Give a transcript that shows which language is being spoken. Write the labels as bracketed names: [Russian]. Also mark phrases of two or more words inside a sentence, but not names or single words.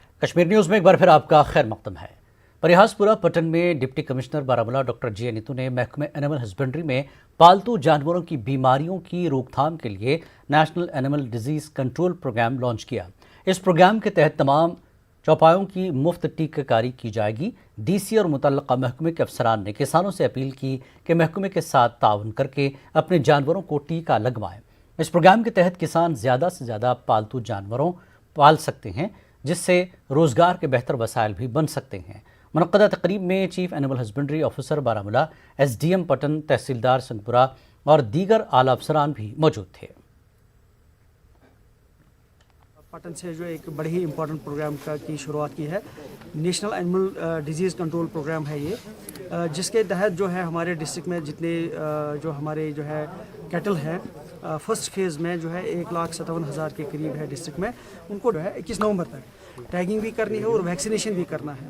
[Urdu] کشمیر نیوز میں ایک بار پھر آپ کا خیر مقدم ہے۔ پریہاس پورہ پٹن میں [English] deputy commissioner [Urdu] بارہمولہ ڈاکٹر جے نیتو نے محکمہ [English] animal husbandry [Urdu] میں پالتو جانوروں کی بیماریوں کی روک تھام کے لیے نیشنل اینیمل ڈیزیز کنٹرول پروگرام لانچ کیا۔ اس پروگرام کے تحت تمام چوپایوں کی مفت ٹیکہ کاری کی جائے گی۔ ڈی سی اور متعلقہ محکمے کے افسران نے کسانوں سے اپیل کی کہ محکمے کے ساتھ تعاون کر کے اپنے جانوروں کو ٹیکہ لگوائیں۔ اس پروگرام کے تحت کسان زیادہ سے زیادہ پالتو جانوروں پال سکتے ہیں، جس سے روزگار کے بہتر وسائل بھی بن سکتے ہیں۔ منعقدہ تقریب میں [English] Chief Animal Husbandry Officer [Urdu] بارہمولہ، ایس ڈی ایم پٹن، تحصیلدار سنگپورہ اور دیگر اعلیٰ افسران بھی موجود تھے۔ پٹن سے جو ایک بڑے ہی [English] important program [Urdu] کی شروعات کی ہے، نیشنل اینیمل ڈیزیز کنٹرول پروگرام ہے یہ، جس کے تحت جو ہے ہمارے ڈسٹرکٹ میں جتنے جو ہمارے جو ہے کیٹل ہیں، [English] first phase [Urdu] میں جو ہے 1,57,000 کے قریب ہے ڈسٹرکٹ میں، ان کو جو ہے 21 نومبر تک ٹیگنگ بھی کرنی ہے اور ویکسینیشن بھی کرنا ہے۔